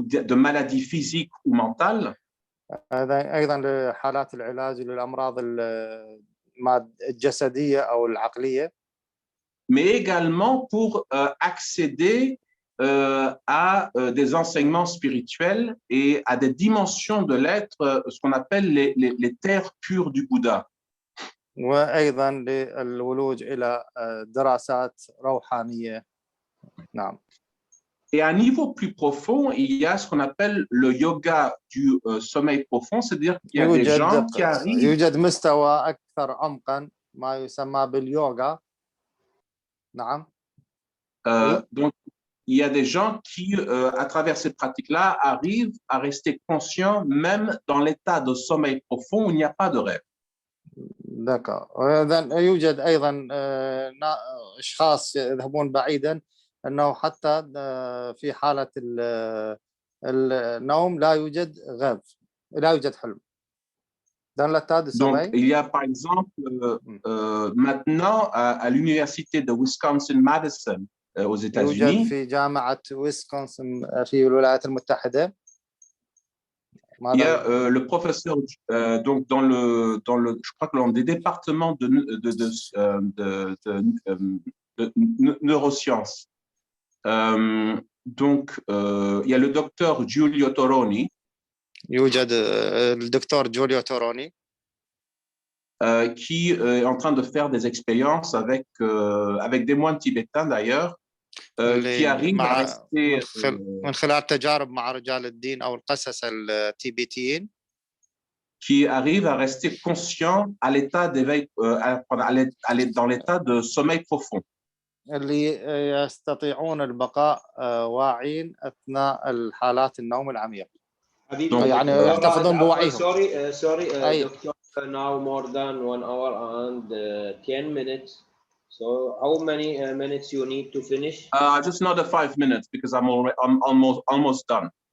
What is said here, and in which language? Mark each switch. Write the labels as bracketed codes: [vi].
[fr] de maladies physiques ou mentales. [ar] أيضا لحالات العلاج للأمراض الجسدية أو العقلية. [fr] Mais également pour accéder à des enseignements spirituels et à des dimensions de l'être, ce qu'on appelle les terres pures du Bouddha. [ar] وأيضا للولوج إلى دراسات روحانية. نعم. [fr] Et à un niveau plus profond, il y a ce qu'on appelle le yoga du sommeil profond, c'est-à-dire qu'il y a des gens qui arrivent. [ar] يوجد مستوى أكثر عمقا ما يسمى باليوغا. نعم. [fr] Donc, il y a des gens qui, à travers ces pratiques-là, arrivent à rester conscients même dans l'état de sommeil profond où il n'y a pas de rêve. D'accord. [ar] يوجد أيضا أشخاص يذهبون بعيدا أنه حتى في حالة النوم لا يوجد غيب، لا يوجد حلم. [fr] Dans l'état de sommeil. Donc, il y a par exemple maintenant à l'université de Wisconsin-Madison aux États-Unis. [ar] يوجد في جامعة ويسكونسن في الولايات المتحدة. [fr] Il y a le professeur donc dans le je crois que dans des départements de neurosciences. Donc il y a le docteur Giulio Toroni. [ar] يوجد الدكتور جوليو توروني [fr] qui est en train de faire des expériences avec des moines tibétains d'ailleurs qui arrivent à rester [ar] من خلال تجارب مع رجال الدين أو القسس التيبيتيين [fr] qui arrivent à rester conscients à l'état d'éveil dans l'état de sommeil profond. [ar] اللي يستطيعون البقاء واعين أثناء الحالات النوم العميق. يعني يحتفظون بوعيهم. [en] Sorry, doctor, now more than 1 hour and 10 minutes. So how many minutes you need to finish? Just another 5 minutes because I'm almost done.